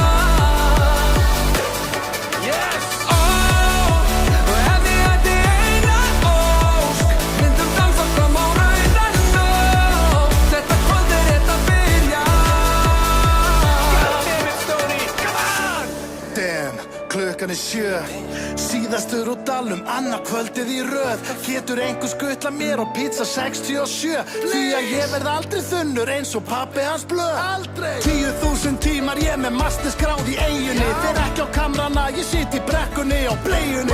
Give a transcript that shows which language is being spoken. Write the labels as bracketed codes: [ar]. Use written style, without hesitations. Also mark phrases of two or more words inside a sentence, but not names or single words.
[en] Yes! [is] Og ef ég ætti eina ósk myndum dansa fram á rauða nótt. Þetta kvöld rétt að byrja. [en] God damn it, Stoney, come on! Damn, [is] klukkan 7. Síðastur úr dalum, annað kvöldið í röð. Getur einhver skutla mér og pizza 67? Því að ég verð aldrei þunnur eins og pabbi hans blöð. Aldrei! 10.000 tímar ég með masterskráð í eyjunni. Fer ekki á kamrana, ég sit í brekkunni á bleiunni.